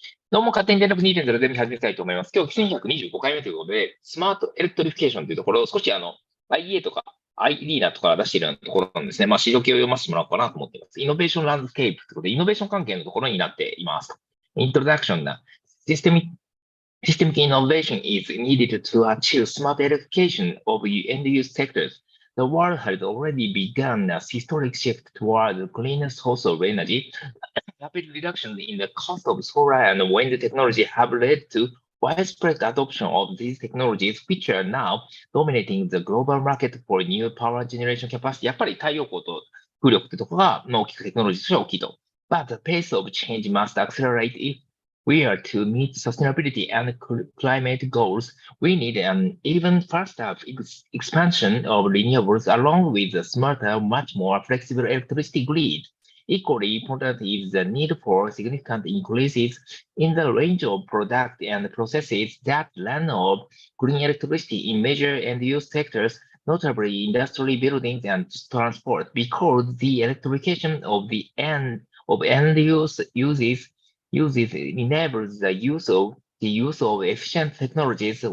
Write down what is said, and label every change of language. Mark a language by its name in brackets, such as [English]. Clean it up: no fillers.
[Japanese] どうも、勝手に電力2.0で始めたいと思います。今日1125回目ということで、スマートエレクトリフィケーションというところを少しIA とか IDNA とか出しているようなところなんですね。市場系を読ませてもらおうかなと思っています。イノベーションランドスケープということで、イノベーション関係のところになっています。イントロダクションな、 [English] Systemic innovation is needed to achieve smart electrification of end-use sectors. The world has already begun a historic shift toward cleaner source of energy. Rapid reduction in the cost of solar and wind technology have led to widespread adoption of these technologies, which are now dominating the global market for new power generation capacity. [Japanese] やっぱり太陽光と風力ってとこが、大きくテクノロジーとしては大きいと。 [English] But the pace of change must accelerate if we are to meet sustainability and climate goals. We need an even faster expansion of renewables along with a smarter, much more flexible electricity grid. Equally important is the need for significant increases in the range of products and processes that run of green electricity in major end-use sectors, notably industry buildings and transport, because the electrification of the end-use uses enables the use of efficient technologies.